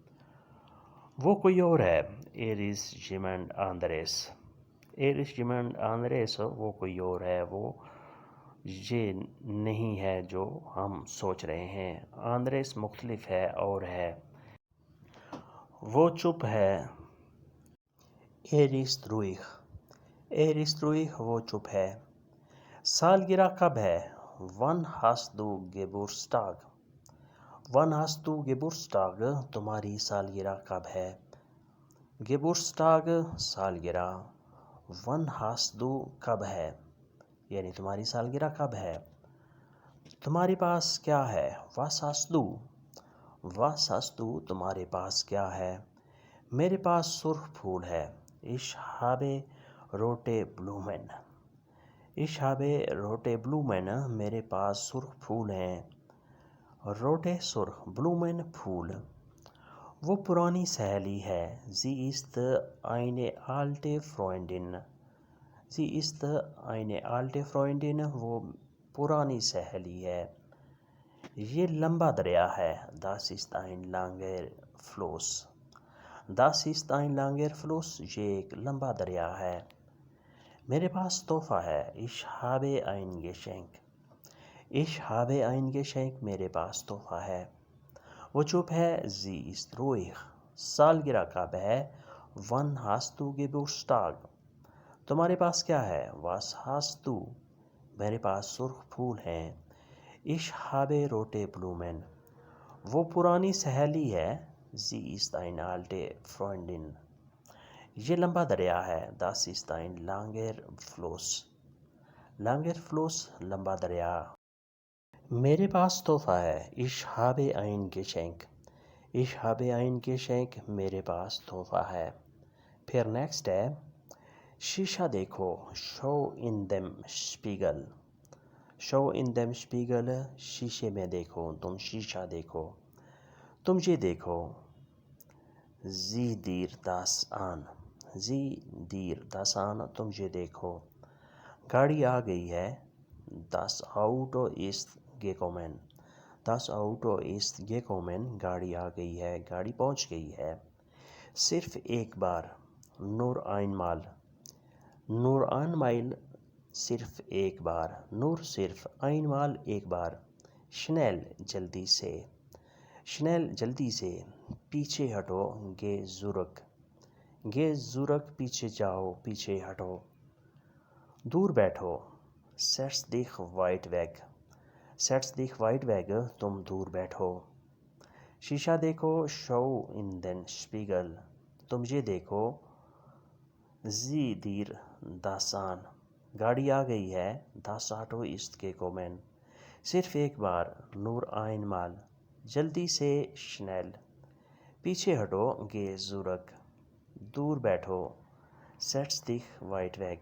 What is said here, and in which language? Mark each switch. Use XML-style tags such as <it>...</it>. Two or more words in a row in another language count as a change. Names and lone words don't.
<ur>وہ کوئی اور ہے،</ur> <de>Er ist jemand anderes. Er ist jemand anderes</de> <ur>وہ کوئی اور ہے، وہ یہ نہیں ہے جو ہم سوچ رہے ہیں۔ آندریس مختلف ہے اور ہے۔ وہ چپ ہے،</ur> <de>Er ist ruhig. Er ist ruhig</de> <ur>وہ چپ ہے۔ سالگرہ کب ہے؟</ur> <de>Wann hast du Geburtstag؟ Wann hast du Geburtstag</de> <ur>تمہاری سالگرہ کب ہے؟ Geburtstag سالگرہ۔</ur> <de>Wann hast du</de> <ur>کب ہے، یعنی تمہاری سالگرہ کب ہے؟ تمہارے پاس کیا ہے؟</ur> <de>Was hast du؟ Was hast du</de> <ur>تمہارے پاس کیا ہے؟ میرے پاس سرخ پھول ہے،</ur> <de>Ich habe rote Blumen۔ Ich habe rote Blumen</de> <ur>میرے پاس سرخ پھول ہیں۔ روٹے سرخ، بلومن پھول۔ وہ پرانی سہیلی ہے،</ur> <de>Sie ist eine alte Freundin۔ Sie ist eine alte Freundin</de> <ur>وہ پرانی سہیلی ہے۔ یہ لمبا دریا ہے،</ur> <de>Das ist ein langer Fluss۔ Das ist ein langer Fluss</de> <ur>یہ ایک لمبا دریا ہے۔ میرے پاس تحفہ ہے،</ur> <de>Ich habe ein Geschenk۔ Ich habe ein Geschenk</de> <ur>میرے پاس تحفہ ہے۔ وہ چپ ہے،</ur> <de>Sie ist ruhig۔</de> <ur>سالگرہ کب ہے؟</ur> <de>Wann hast du Geburtstag؟</de> <ur>تمہارے پاس کیا ہے؟</ur> <de>Was hast du؟</de> <ur>میرے پاس سرخ پھول ہیں،</ur> <de>Ich habe rote Blumen۔</de> <ur>وہ پرانی سہیلی ہے،</ur> <de>Sie ist eine alte Freundin۔</de> <ur>یہ لمبا دریا ہے،</ur> <de>Das ist ein langer Fluss۔ langer Fluss</de> <ur>لمبا دریا۔ میرے پاس تحفہ ہے،</ur> <de>Ich habe ein Geschenk۔ Ich habe ein Geschenk</de> <ur>میرے پاس تحفہ ہے۔ پھر نیکسٹ ہے، شیشہ دیکھو،</ur> <de>Schau in dem Spiegel۔ Schau in dem Spiegel</de> <ur>شیشے میں دیکھو، تم شیشہ دیکھو۔ تم یہ دیکھو،</ur> <de>Sieh dir das an۔ Sieh dir das an</de> <ur>تم یہ دیکھو۔ گاڑی آ گئی ہے،</ur> <de>Das Auto ist gekommen۔ Das Auto ist gekommen</de> <ur>گاڑی آ گئی ہے، گاڑی پہنچ گئی ہے۔ صرف ایک بار،</ur> <de>Nur einmal۔ Nur einmal</de> <ur>صرف ایک بار، نور صرف، einmal ایک بار۔ Schnell جلدی سے۔ Schnell جلدی سے۔ پیچھے ہٹو،</ur> <de>Geh zurück۔ Geh zurück</de> <ur>پیچھے جاؤ، پیچھے ہٹو۔ دور بیٹھو،</ur> <de>Setz dich weit weg۔ Setz dich weit weg</de> <ur>تم دور بیٹھو۔ شیشہ دیکھو،</ur> <de>Schau in den Spiegel۔</de> <ur>تم یہ دیکھو،</ur> <de>Sieh dir das an۔</de> <ur>گاڑی آ گئی ہے،</ur> <de>Das Auto ist gekommen۔</de> <ur>صرف ایک بار،</ur> <de>Nur einmal۔</de> <ur>جلدی سے،</ur> <de>Schnell۔</de> <ur>پیچھے ہٹو،</ur> <de>Geh zurück۔</de> <ur>دور بیٹھو،</ur> <de>Setz dich weit weg۔</de>